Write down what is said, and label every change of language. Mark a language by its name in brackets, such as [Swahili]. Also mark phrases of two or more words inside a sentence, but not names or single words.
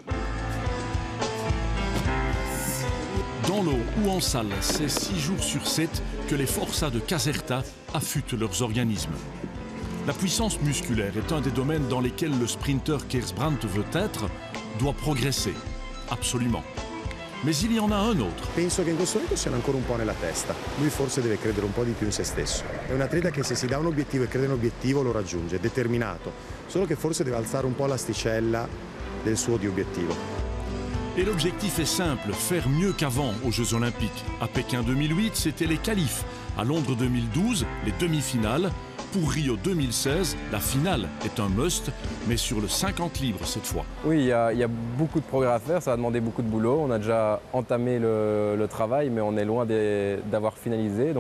[French] Dans l'eau ou en salle, c'est 6 jours sur 7 que les forçats de Caserta affûtent leurs organismes. La puissance musculaire est un des domaines dans lesquels le sprinter qu'Hersbrandt veut être doit progresser, absolument. Mais il y en a un autre. [Italian] Penso che in questo momento siano ancora un po' nella testa. Lui forse deve credere un po' di più in se stesso. È un atleta che se si dà un obiettivo e crede in un obiettivo lo raggiunge, è determinato. Solo che forse deve alzare un po' l'asticella del suo di obiettivo. [French] Et l'objectif est simple, faire mieux qu'avant aux Jeux Olympiques. À Pékin 2008, c'était les qualifs. À Londres 2012, les demi-finales. Pour Rio 2016, la finale est un must, mais sur le 50 libres cette fois. Oui, il y a beaucoup de progrès à faire, ça va demander beaucoup de boulot. On a déjà entamé le travail, mais on est loin d'avoir finalisé.